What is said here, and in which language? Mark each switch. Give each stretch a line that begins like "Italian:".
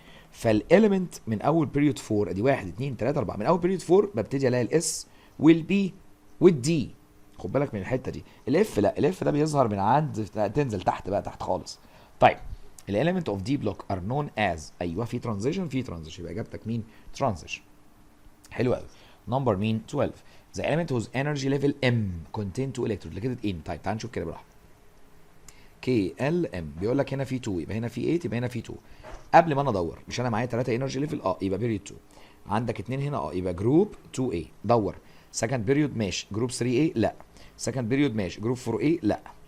Arabic: فالاليمنت من اول بيريود 4، ادي 1 2 3 4، من اول بيريود 4 ببتدي الاقي الاس والبي والدي. خد بالك من الحته دي. الاف لا، الاف ده بيظهر من عند، تنزل تحت بقى، تحت خالص. طيب
English: الاليمنت of the block are known as,
Arabic: ايوه في ترانزيشن، في ترانزيشن، يبقى اجابتك مين؟ ترانزيشن. حلو قوي. نمبر مين؟
English: 12 the element whose energy level M contain 2 electrons located in.
Arabic: طيب تعال نشوف كده براحتك. كي ال ام بيقول لك هنا في 2، يبقى هنا في 8، يبقى هنا في 2. قبل ما انا ادور، مش انا معايا 3 انرجي ليفل، يبقى بيريود 2. عندك 2 هنا، يبقى جروب 2A. دور. سكند بيريود ماشي، جروب 3A لا. سكند بيريود ماشي، جروب 4A لا.